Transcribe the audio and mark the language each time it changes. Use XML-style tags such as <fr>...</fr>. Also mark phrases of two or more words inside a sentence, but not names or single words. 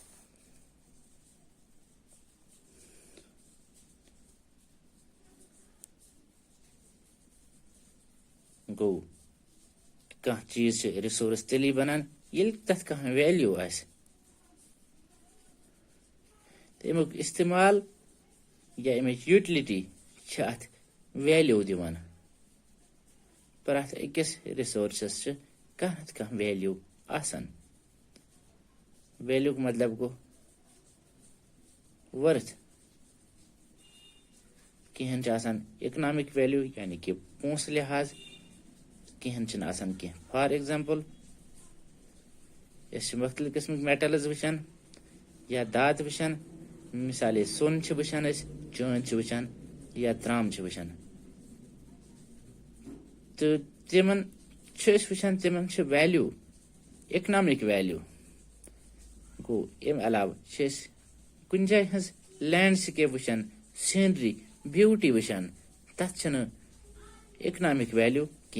<ks>गो कह चीज रिसोर्स तेली बनान ये तथ कह वैल्यू अमुक इस्तेमाल या अमिच यूटिलिटी अत वैल्यू दिवान। प्रथ अकिस रिसोर्सस कह वैल्यू आसान। वैल्यू मतलब गो वर्थ। कहें</ks> <en>economic value</en> <ks>यानी कि पोस लिहाज, कहें कह</ks> <en>for example</en> <ks>मुख्तलिफ किस्म मेटल्स वुचान या दात वुचान। मिसाल सोन वुचान, चांद वुचान या त्राम वुचान। तो तिमन वुचान तिमन</ks> <en>value economic value.</en> <ks>गो अम अलाव कुन जाय हज लैंडस्केप वुचान, सीनरी, ब्यूटी वुचान तथ</ks> <en>economic value</en> <ks>कह।</ks>